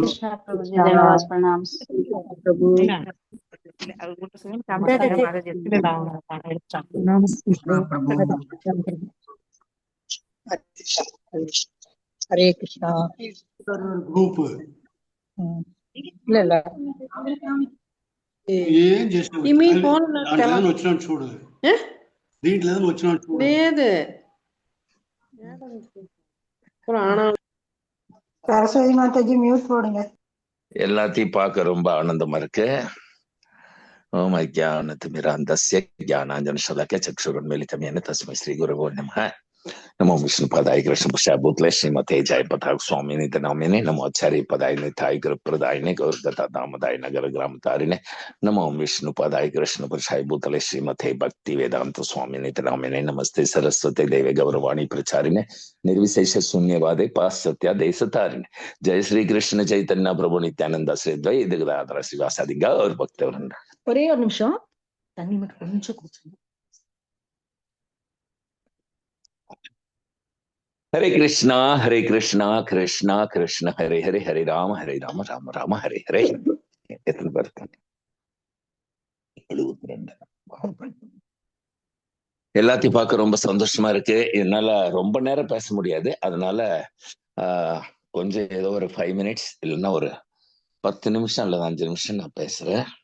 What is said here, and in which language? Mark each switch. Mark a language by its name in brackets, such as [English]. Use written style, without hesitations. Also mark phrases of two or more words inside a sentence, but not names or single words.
[Hindi] कृष्णा प्रभु जी धन्यवाद प्रणाम प्रभु [Sanskrit] हरे कृष्णा [English] గ్రూప్ [Tamil] இல்ல இல்ல [Telugu] ఏం చేసినావు దాంట్లో ఏదైనా వచ్చినాడు చూడు దీంట్లో ఏదైనా వచ్చినాడు చూడు లేదు [Tamil] சரஸ்வதி மாதாஜி மியூட் போடுங்க. எல்லாத்தையும் பார்க்க ரொம்ப ஆனந்தமா இருக்கு. [Sanskrit] ॐ अज्ञानतिमिरान्धस्य ज्ञानाञ्जनशलाकया चक्षुरुन्मीलितम् येन तस्मै श्रीगुरवे नमः. नमो विष्णुपदाय कृष्णपृष्ठाभूतले श्रीमते जयपताक स्वामिनिति नामिने नमो आचार्यपदाय निताय गुरुप्रदायिने गौरगतादामदाय नगरग्रामतारिणे नमो विष्णुपदाय कृष्णपृष्ठाभूतले श्रीमते भक्तिवेदांत स्वामिनिति नामिने नमस्ते सरस्वती देवे गौरवाणी प्रचारिणे निर्विशेष शून्यवादे पाश्चात्य देशतारिणे जय श्री कृष्ण चैतन्य प्रभु नित्यानंद श्री द्वैत गदाधर श्रीवासादि गौर भक्तवृंद. [Tamil] ஒரே ஒரு நிமிஷம் தண்ணி மட்டும் கொஞ்சம் குடிச்சுங்க. [Sanskrit] हरे कृष्णा कृष्णा कृष्ण हरे हरे हरे राम राम राम हरे हरे. [Tamil] எத்தனை பேர் இருக்காங்க? 72. எல்லாத்தையும் பார்க்க ரொம்ப சந்தோஷமா இருக்கு. என்னால ரொம்ப நேரம் பேச முடியாது. அதனால கொஞ்சம் ஏதோ ஒரு 5 minutes இல்லைன்னா ஒரு 10 நிமிஷம் அல்லது 5 நிமிஷம் நான் பேசுறேன்.